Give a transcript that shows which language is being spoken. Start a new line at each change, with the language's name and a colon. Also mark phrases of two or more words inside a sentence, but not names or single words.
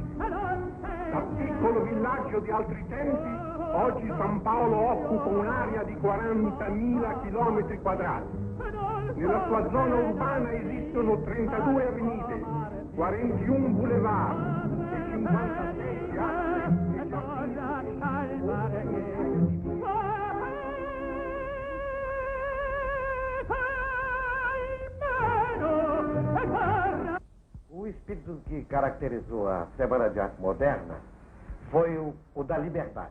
Italian: Da piccolo villaggio di altri tempi, oggi San Paolo occupa un'area di 40.000 chilometri quadrati. Nella sua zona urbana esistono 32 avenue, 41 boulevard e 56 piazze e
Portuguese: O espírito que caracterizou a Semana de Arte Moderna foi o da liberdade.